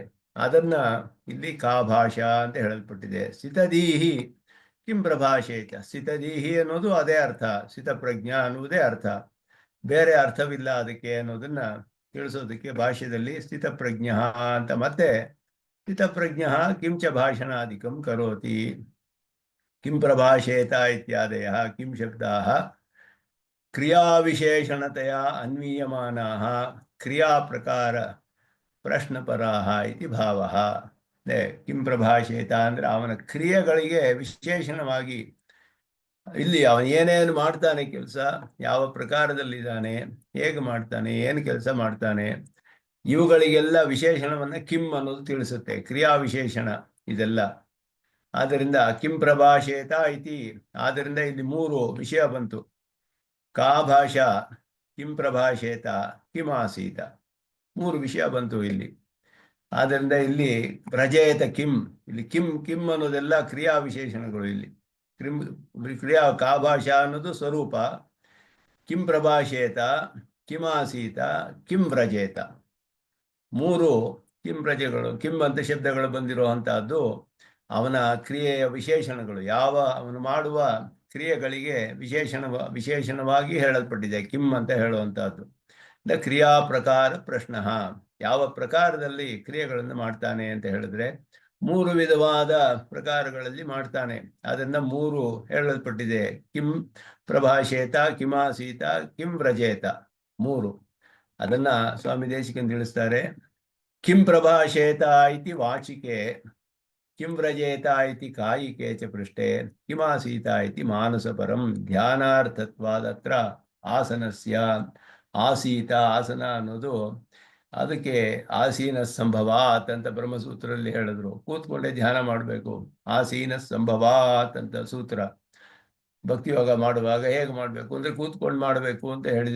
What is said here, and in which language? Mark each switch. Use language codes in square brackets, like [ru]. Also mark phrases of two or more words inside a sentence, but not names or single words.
[kn] ಅದನ್ನ ಇಲ್ಲಿ [sa] ಕಾ ಭಾಷಾ [kn] ಅಂತ ಹೇಳಲ್ಪಟ್ಟಿದೆ. [sa] ಸ್ಥಿತದೀಹಿ ಕಿಂ ಪ್ರಭಾಷೇತ. [kn] ಸ್ಥಿತದೀಹಿ ಅನ್ನೋದು ಅದೇ ಅರ್ಥ, ಸ್ಥಿತಪ್ರಜ್ಞ ಅನ್ನುವುದೇ ಅರ್ಥ, ಬೇರೆ ಅರ್ಥವಿಲ್ಲ ಅದಕ್ಕೆ ಅನ್ನೋದನ್ನ ತಿಳಿಸೋದಕ್ಕೆ ಭಾಷ್ಯದಲ್ಲಿ ಸ್ಥಿತಪ್ರಜ್ಞ ಅಂತ ಮತ್ತೆ [sa] ಸ್ಥಿತಪ್ರಜ್ಞ ಕಿಂಚ ಭಾಷಣಾದಿಕಂ ಕರೋತಿ ಕಿಂ ಪ್ರಭಾಷೇತ ಇತ್ಯಾದಯ ಕಿಂ ಶಬ್ದಾಃ ಕ್ರಿಯಾವಿಶೇಷಣತೆಯ ಅನ್ವೀಯಮಾನಾಃ ಕ್ರಿಯಾಪ್ರಕಾರ ಪ್ರಶ್ನಪರಾಃ ಇತಿ ಭಾವಃ. ಕಿಂ ಪ್ರಭಾಷೇತ [kn] ಅಂದರೆ ಅವನ ಕ್ರಿಯೆಗಳಿಗೆ ವಿಶೇಷಣವಾಗಿ ಇಲ್ಲಿ ಅವನು ಏನೇನು ಮಾಡ್ತಾನೆ ಕೆಲಸ, ಯಾವ ಪ್ರಕಾರದಲ್ಲಿದ್ದಾನೆ, ಹೇಗೆ ಮಾಡ್ತಾನೆ, ಏನು ಕೆಲಸ ಮಾಡ್ತಾನೆ, ಇವುಗಳಿಗೆಲ್ಲ ವಿಶೇಷಣವನ್ನ ಕಿಂ ಅನ್ನೋದು ತಿಳಿಸುತ್ತೆ, ಕ್ರಿಯಾ ವಿಶೇಷಣ ಇದೆಲ್ಲ. ಆದ್ದರಿಂದ [sa] ಕಿಂ ಪ್ರಭಾಷೇತ ಇತಿ, [kn] ಆದ್ದರಿಂದ ಇಲ್ಲಿ 3 ವಿಷಯ ಬಂತು. [sa] ಕಾ ಭಾಷಾ, ಕಿಂ ಪ್ರಭಾಷೇತ, ಕಿಂ ಆಸೀತ, [kn] 3 ವಿಷಯ ಬಂತು ಇಲ್ಲಿ. ಆದ್ದರಿಂದ ಇಲ್ಲಿ [sa] ಪ್ರಜೇತ ಕಿಂ, [kn] ಇಲ್ಲಿ ಕಿಂ ಕಿಂ ಅನ್ನೋದೆಲ್ಲ ಕ್ರಿಯಾ ವಿಶೇಷಣಗಳು. ಇಲ್ಲಿ ಕ್ರಿಯಾ [sa] ಕಾ ಭಾಷಾ [kn] ಅನ್ನೋದು ಸ್ವರೂಪ, [sa] ಕಿಂ ಪ್ರಭಾಷೇತ, ಕಿಂ ಆಸೀತ, ಕಿಂ ವ್ರಜೇತ, [kn] 3 ಕಿಂ ಪ್ರಜೆಗಳು, ಕಿಂ ಅಂತ ಶಬ್ದಗಳು ಬಂದಿರುವಂತಹದ್ದು ಅವನ ಕ್ರಿಯೆಯ ವಿಶೇಷಣಗಳು. ಯಾವ ಅವನು ಮಾಡುವ ಕ್ರಿಯೆಗಳಿಗೆ ವಿಶೇಷಣವಾಗಿ ಹೇಳಲ್ಪಟ್ಟಿದೆ ಕಿಂ ಅಂತ ಹೇಳುವಂತಹದ್ದು. [sa] ಕ್ರಿಯಾ ಪ್ರಕಾರ ಪ್ರಶ್ನ, [kn] ಯಾವ ಪ್ರಕಾರದಲ್ಲಿ ಕ್ರಿಯೆಗಳನ್ನು ಮಾಡ್ತಾನೆ ಅಂತ ಹೇಳಿದ್ರೆ 3 ವಿಧವಾದ ಪ್ರಕಾರಗಳಲ್ಲಿ ಮಾಡ್ತಾನೆ. ಅದನ್ನ 3 ಹೇಳಲ್ಪಟ್ಟಿದೆ. [sa] ಕಿಂ ಪ್ರಭಾಷೇತ, ಕಿಮಾಸೀತ, ಕಿಂ ವ್ರಜೇತ, 3. [kn] ಅದನ್ನ ಸ್ವಾಮಿ ದೇಶಿಕನ್ ತಿಳಿಸ್ತಾರೆ. [sa] ಕಿಂ ಪ್ರಭಾಷೇತ ಇತಿ ವಾಚಿಕೆ, ಕಿಂ ವ್ರಜೇತ ಇತಿ ಕಾಯಿಕೆ ಚ ಪೃಷ್ಠೆ, ಕಿಮಾಸೀತ ಇತಿ ಮಾನಸಪರಂ ಧ್ಯಾನಾರ್ಥತ್ವಾದತ್ರ ಆಸನಸ್ಯ. [kn] ಆಸೀತ, ಆಸನ ಅನ್ನೋದು ಅದಕ್ಕೆ [sa] ಆಸೀನ ಸಂಭವಾತ್ [kn] ಅಂತ ಬ್ರಹ್ಮಸೂತ್ರದಲ್ಲಿ ಹೇಳಿದ್ರು. ಕೂತ್ಕೊಂಡೆ ಧ್ಯಾನ ಮಾಡಬೇಕು, [sa] ಆಸೀನ ಸಂಭವಾತ್ [kn] ಅಂತ ಸೂತ್ರ. ಭಕ್ತಿಯೋಗ ಮಾಡುವಾಗ ಹೇಗೆ ಮಾಡಬೇಕು ಅಂದ್ರೆ ಕೂತ್ಕೊಂಡು ಮಾಡಬೇಕು ಅಂತ ಹೇಳಿದೆ.